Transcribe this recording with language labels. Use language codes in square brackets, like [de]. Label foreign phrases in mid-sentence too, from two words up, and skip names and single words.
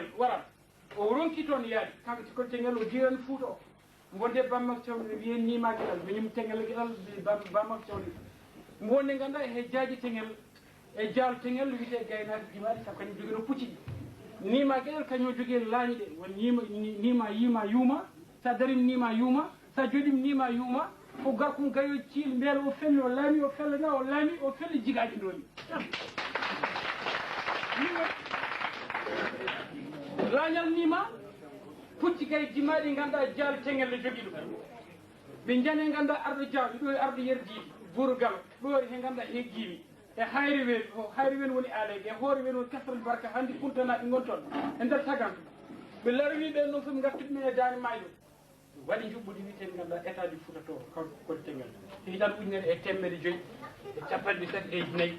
[ff] teŋel waɗat o ronki toon yaadi kanko sikol teŋel o jirani Fouta o wonde bammak cawle wiyen nima gueɗal miñum tengel gueɗal bammak cawle wonde ganduɗa he jaaji tengel e jaal tengel wiyete gaynaki jimaɗi sabu kañum jogui no pucciɗi nima gueɗal kañum jogui laañi ɗe won nima yima yuuma sa darim nima yuuma sa joɗim nima yuuma ko garkum gayo ciil beela o felli o laami o fellana o laami o felli jigaji ndoni laañal nima pucci kay jimaɗi ganduɗa jaal tengel ne jogui ɗum ɓe jane ganduɗa arɗo jawɗi ɗo e arɗo yerdiɗi buuru galo ɗo he ganduɗa he guimi e hayri wen o hayri wen woni aalede e hoore wen woni kasral barka hannde kuntanaɓe gon toon e nder taganto ɓe larwi ɓen noon fof gartuɓe men e daane mayɗo waɗi juɓɓudi wiyeten ganduɗa [fr] état du [ff] Fouta to kanko kodi tengel hiiɗan ujunere e temedde joyyi e capanɗe tati e nayyi